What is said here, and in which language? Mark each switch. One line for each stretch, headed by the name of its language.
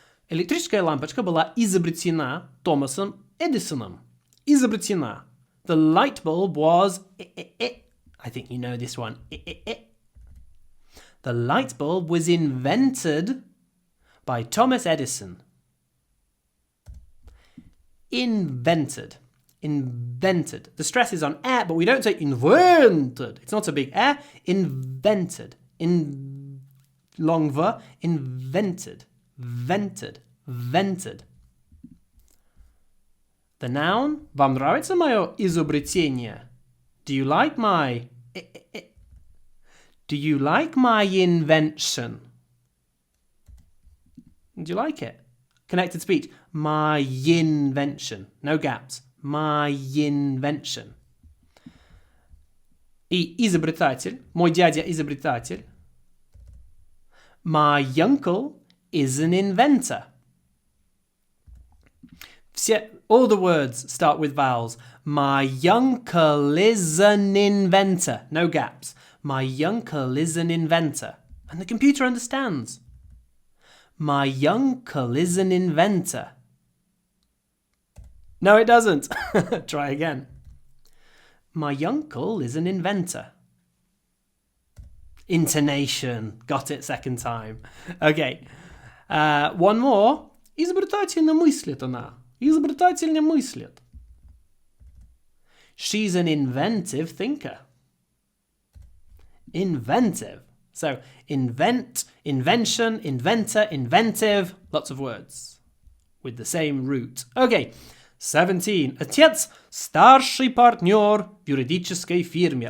Russian: Электрическая лампочка была изобретена Томасом Эдисоном. Изобретена.
English: The light bulb was... I think you know this one. The light bulb was invented by Thomas Edison. Invented. Invented. The stress is on air, but we don't say invented. It's not a big air. Invented. long V, invented, vented, vented. The noun.
Russian: Вам нравится мое изобретение?
English: Do you like my... Do you like my invention? Do you like it? Connected speech. My invention. No gaps. My invention.
Russian: И изобретатель. Мой дядя изобретатель.
English: My uncle is an inventor. All the words start with vowels. My uncle is an inventor. No gaps. My uncle is an inventor. And the computer understands. My uncle is an inventor. No, it doesn't. Try again. My uncle is an inventor. Intonation. Got it second time. Okay. One more.
Russian: Изобретательно мыслит она. Изобретательно мыслит.
English: She's an inventive thinker. Inventive. So, invent, invention, inventor, inventive. Lots of words with the same root. Okay. 17.
Russian: Отец – старший партнер в юридической фирме.